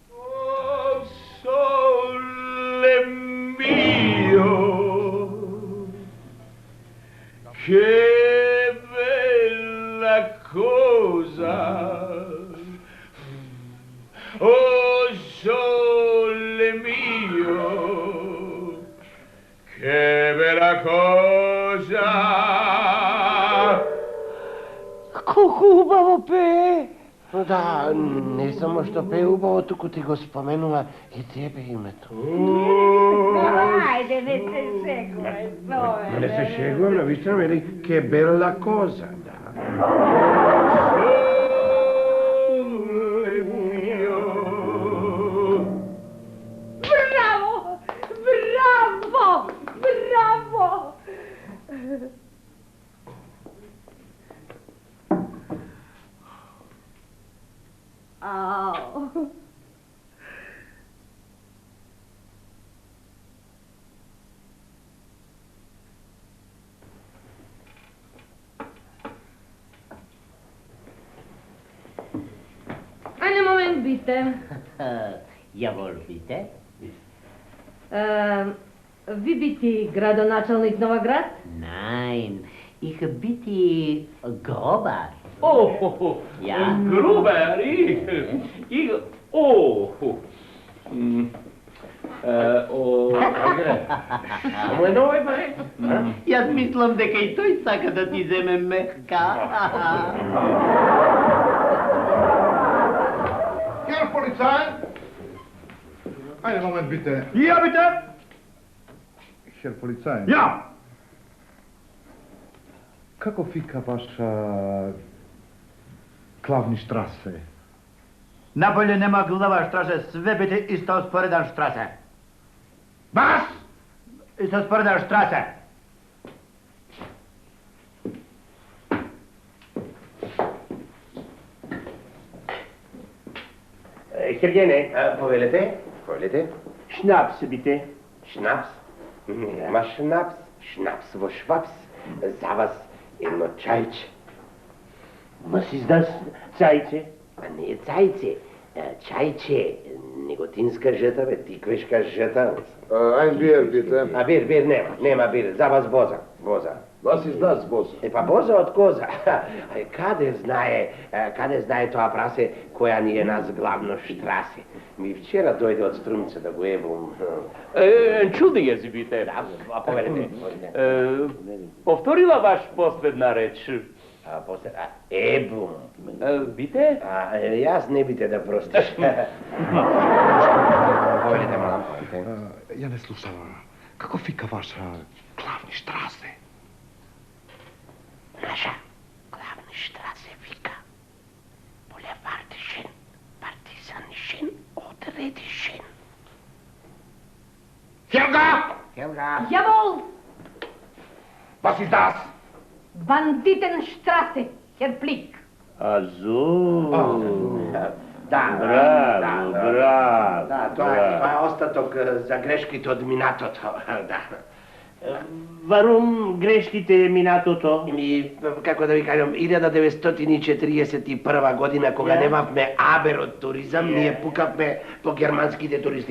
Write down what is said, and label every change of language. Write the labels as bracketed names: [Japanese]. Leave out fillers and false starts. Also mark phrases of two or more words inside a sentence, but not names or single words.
[Italian] O, sole mio, che bella cosa, oh sole mio, che bella cosa. [Macedonian] Како хубаво пее! Да, не само што пее убаво, туку ти го споменува и тебе името. Ајде, не се шегувај, Соеле. Не се шегувам, навистина вели, [Italian] che bella cosa, [Macedonian] да. Браво! Браво! Браво! Ау. [German] Einen Moment bitte. Jawohl, bitte. Wie bitte, [Macedonian] Gradoначалник Новоград? [German] Nein, ich bitte Grober. Oh, Ja? Gruber, [Macedonian] Само едно е, бе. Јас мислам дека и тој сака да ти земе мехка. [German] Herr Polizei! Einen Moment bitte. Ja, bitte. Herr Polizei. Ja. [Macedonian] Како фика ваша главни штрасе? Наполе нема глава штрасе, све бите исто споредан штрасе. Was? Исто споредан штрасе. Хергене, повелете? Повелете? [German] Schnaps, bitte. [Macedonian] Шнапс? Нема шнапс. Шнапс во швапс. За вас едно чајче. [German] Was ist das? [Macedonian] Цајче? А не цајче. Чајче. Неготинска жета, бе, тиквешка жета. [German] Ein Bier bitte. [Macedonian] А бир, нема бир. За вас боза. Боза. [German] Was ist das, Boss? [Macedonian] Па боза од коза. Каде знае тоа прасе која ни е нас главно штрасе? Ми вчера дојде од Струмце да го ебум. [German] Entschuldige Sie bitte. [Macedonian] Да, повелете. Повторила ваш последна реч. После, ебум. Бите? Јас не бите да простиш. Повелете, малам. Ја не слушавам. Како фика ваша главни штрасе? Наша главни штрасе вика Булевардишен, Партизанишен, Одредишен. [German] Helga! Jawohl! Was ist das? Banditenstraße, Herr Blick. Азу. [Macedonian] Да, тоа е остаток за грешките од минатото. Да. Варум грешките минатото? Ми, како да ви кажам, 1941 година, кога немавме абер од туризам, ние пукавме по германските туристи.